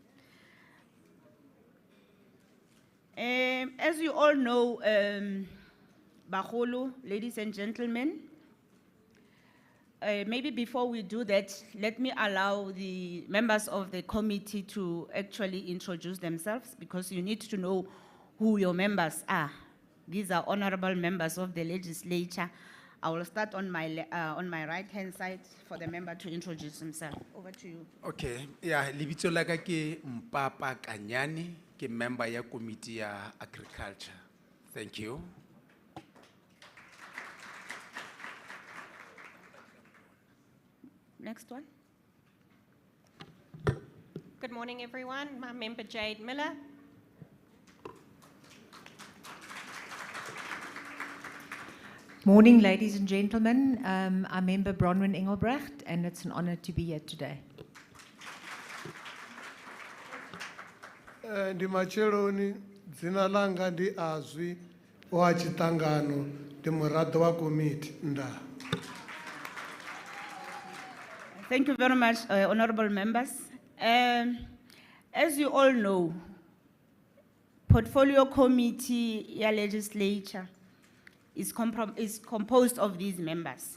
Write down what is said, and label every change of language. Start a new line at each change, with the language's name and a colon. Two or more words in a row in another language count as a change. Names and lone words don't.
English: As you all know, Baholo, ladies and gentlemen, maybe before we do that, let me allow the members of the committee to actually introduce themselves because you need to know who your members are. These are honorable members of the legislature. I will start on my right-hand side for the member to introduce himself. Over to you. Okay, yeah,
Southern Sotho: libitso la ka ke Mpapa Kanyani, ke member ya committee ya agriculture.
English: Thank you. Next one. Good morning, everyone. I'm member Jade Miller. Morning, ladies and gentlemen. I'm member Bronwyn Engelbrecht, and it's an honor to be here today.
Venda: Ndi macheloni dzina langa ndi Azwi wa chitangano ndi muraḓo wa committee nda.
English: Thank you very much, honorable members. As you all know, Portfolio Committee ya Legislature is composed of these members.